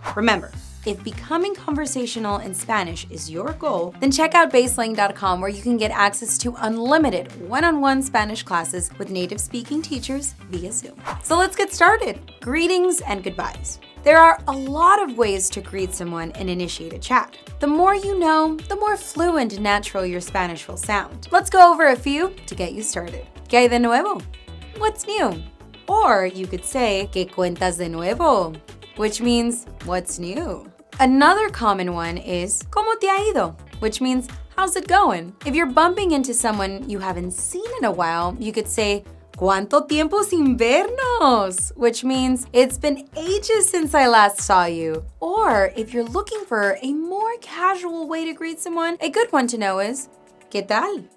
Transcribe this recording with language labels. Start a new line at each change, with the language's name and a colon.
English: Remember, if becoming conversational in Spanish is your goal, then check out BaseLang.com, where you can get access to unlimited one-on-one Spanish classes with native speaking teachers via Zoom. So let's get started. Greetings and goodbyes. There are a lot of ways to greet someone and initiate a chat. The more you know, the more fluent and natural your Spanish will sound. Let's go over a few to get you started.
Spanish: ¿Qué hay de nuevo?
English: What's new? Or you could say,
Spanish: ¿Qué cuentas de nuevo?
English: Which means, what's new? Another common one is,
Spanish: ¿Cómo te ha ido?
English: Which means, how's it going? If you're bumping into someone you haven't seen in a while, you could say,
Spanish: ¿Cuánto tiempo sin vernos?
English: Which means, it's been ages since I last saw you. Or if you're looking for a more casual way to greet someone, a good one to know is,
Spanish: ¿Qué tal?